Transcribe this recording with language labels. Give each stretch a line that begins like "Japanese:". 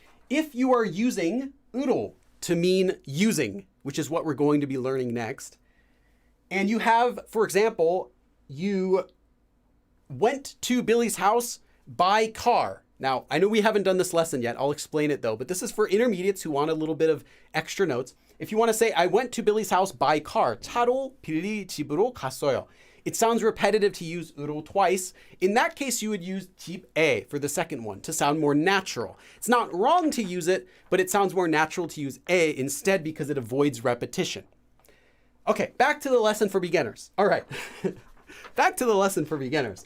English: If you are using uro to mean using, which is what we're going to be learning next. And you have, for example, you went to Billy's house by car. Now, I know we haven't done this lesson yet. I'll explain it though, but this is for intermediates who want a little bit of extra notes. If you want to say, I went to Billy's house by car.
Korean: 차로 빌리 집으로 갔어요.
English: It sounds repetitive to use uro twice. In that case, you would use 집에 for the second one to sound more natural. It's not wrong to use it, but it sounds more natural to use 에 instead because it avoids repetition. Okay, back to the lesson for beginners. All right, back to the lesson for beginners.